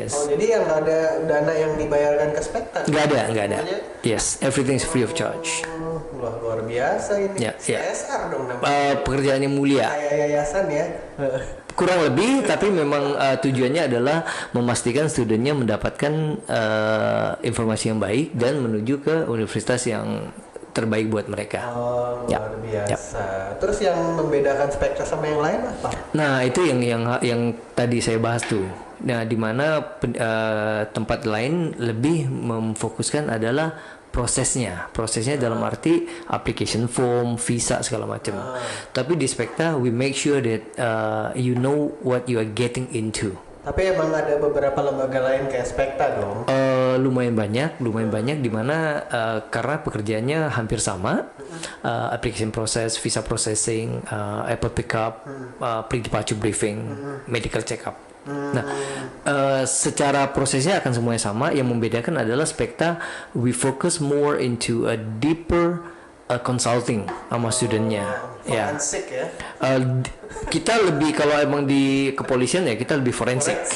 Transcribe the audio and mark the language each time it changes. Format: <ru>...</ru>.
<id>Oh, jadi yang nggak ada dana yang dibayarkan ke Spekta? Nggak ada.</id> <en>Yes, everything is free of charge.</en> <id>Luar biasa ini. Ya. CSR dong namanya. Pekerjaan yang mulia. Kayak yayasan ya. Kurang lebih, tapi memang tujuannya adalah memastikan studennya mendapatkan informasi yang baik dan menuju ke universitas yang terbaik buat mereka. Oh, luar biasa. Terus yang membedakan Spekta sama yang lain apa? Nah, itu yang tadi saya bahas tuh. Nah, di mana tempat lain lebih memfokuskan adalah prosesnya dalam arti application form, visa segala macam. Tapi di</id> <en>Spekta we make sure that you know what you are getting into.</en> <id>Tapi emang ada beberapa lembaga lain kayak Spekta dong. Lumayan banyak di mana karena pekerjaannya hampir sama.</id> <en>Application process, visa processing, Apple pickup, pre-departure briefing, medical check-up.</en> <id>Nah, secara prosesnya akan semuanya sama. Yang membedakan adalah</id> <en>Spekta we focus more into a deeper consulting</en> <id>sama studentnya. Forensik ya. Kita lebih, kalau emang di kepolisian ya kita lebih forensik.</id>